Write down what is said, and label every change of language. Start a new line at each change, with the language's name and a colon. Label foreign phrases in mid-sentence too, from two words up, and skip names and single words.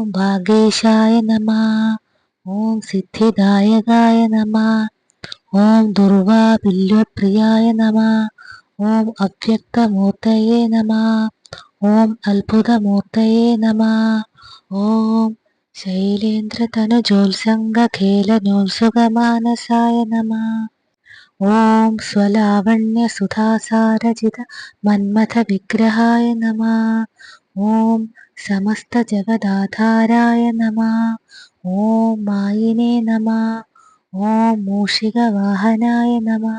Sanskrit: ഭാഗേശായ നമഃ, ഓം സിദ്ധിദായകായ നമഃ, ഓം ദുർവാപില്യപ്രിയായ നമഃ, ഓം അവ്യക്തമൂർത്തയേ നമഃ, ഓം അത്ഭുതമൂർത്തയേ നമഃ, ഓം ശൈലേന്ദ്രതനുജോത്സംഗഖേലനോത്സുകമാനസായ നമഃ, ॐ स्वलावण्यसुधासारजितमन्मथविग्रहाय नमः। ॐ समस्तजगदाधाराय नमः। ॐ मायिने नमः। ॐ मूषिकवाहनाय नमः।